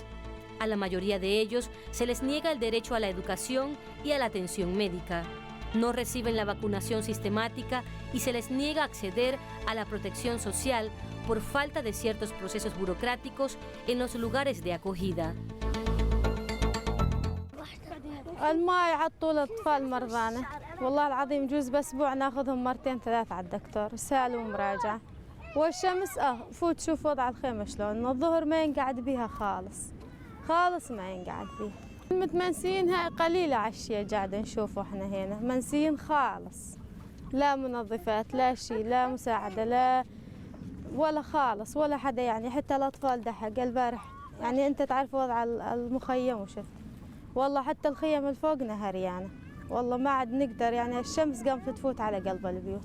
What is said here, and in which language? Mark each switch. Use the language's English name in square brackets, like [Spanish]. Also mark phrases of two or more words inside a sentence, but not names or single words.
[Spanish] A la mayoría de ellos se les niega el derecho a la educación y a la atención médica. No reciben la vacunación sistemática y se les niega acceder a la protección social por falta de ciertos procesos burocráticos en los lugares de acogida. [Arabic] ما يعطوا الأطفال مرضانا والله العظيم جوز بأسبوع ناخذهم مرتين ثلاث على الدكتور سال ومراجعة والشمس فوت شوف وضع الخيمة شلون الظهر ما ينقعد بيها خالص ما ينقعد بيها المتمنسيين هاي قليلة عشية قاعدة نشوفه احنا هنا منسيين خالص لا منظفات لا شيء لا مساعدة لا ولا خالص ولا حدا يعني حتى الأطفال دحق البارح يعني أنت تعرف وضع المخيم وشفت والله حتى الخيم اللي فوقنا هريانة والله ما عاد نقدر يعني الشمس قامت تفوت على قلب البيوت